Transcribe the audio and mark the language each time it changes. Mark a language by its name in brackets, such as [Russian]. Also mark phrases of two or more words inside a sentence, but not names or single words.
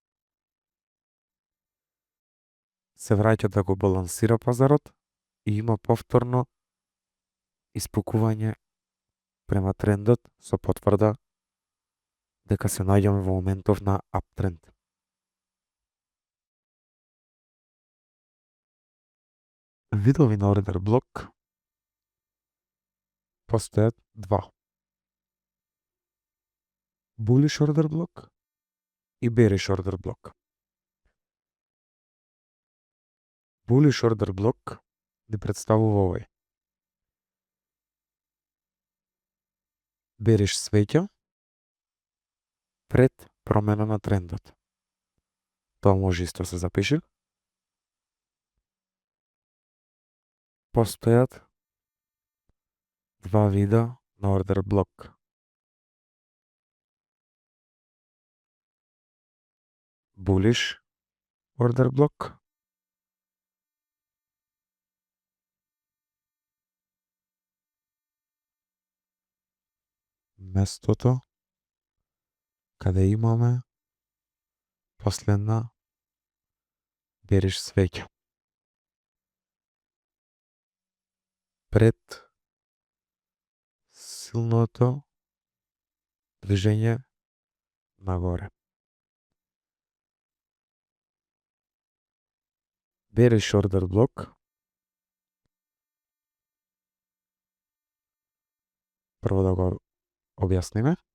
[Macedonian] се враќа да го балансира пазарот и има повторно испукување спрема трендот со потврда дека се наоѓаме во моментов на uptrend. Видови на ордер блок постојат два. [English] Bullish order block и bearish order block. Bullish order block [Macedonian] ни представува овој. Bearish свеќа пред промена на трендот. Тоа може исто се запише. Постојат два вида на ордер блок. [English] Bullish order block [Macedonian] местото каде имаме последна bearish свеќа. Пред силното движење нагоре. [English] Bearish order block [Macedonian] прво да го објасниме.